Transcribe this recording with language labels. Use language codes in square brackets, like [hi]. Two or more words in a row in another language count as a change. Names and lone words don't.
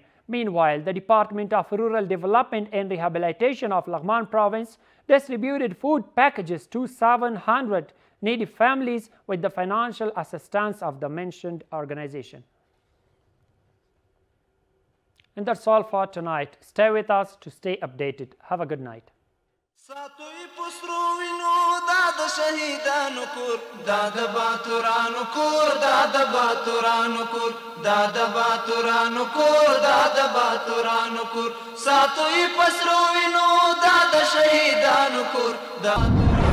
[en] Meanwhile, the Department of Rural Development and Rehabilitation of Laghman Province distributed food packages to 700 needy families with the financial assistance of the mentioned organization. And that's all for tonight. Stay with us to stay updated. Have a good night. [ps] ساتوی پسرو وینو دا د شهیدانو کور دا د باتورانو کور دا د باتورانو کور دا د باتورانو کور دا د باتورانو کور ساتوی پسرو وینو دا د شهیدانو کور دا